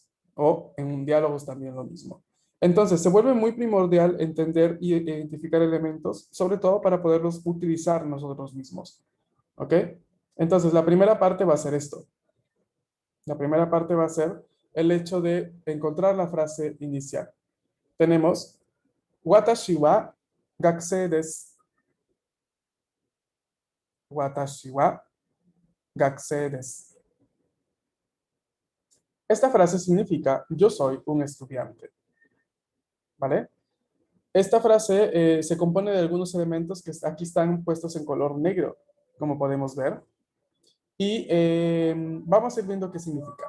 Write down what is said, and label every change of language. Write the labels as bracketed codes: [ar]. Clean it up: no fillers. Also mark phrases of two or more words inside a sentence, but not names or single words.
[es] O en diálogos también lo mismo. Entonces, se vuelve muy primordial entender y identificar elementos, sobre todo para poderlos utilizar nosotros mismos. ¿Ok? Entonces, la primera parte va a ser esto. La primera parte va a ser el hecho de encontrar la frase inicial. Tenemos, [ja] 私は学生です. 私は学生です. [es] Esta frase significa, yo soy un estudiante. ¿Vale? Esta frase se compone de algunos elementos que aquí están puestos en color negro, como podemos ver. Y vamos a ir viendo qué significa.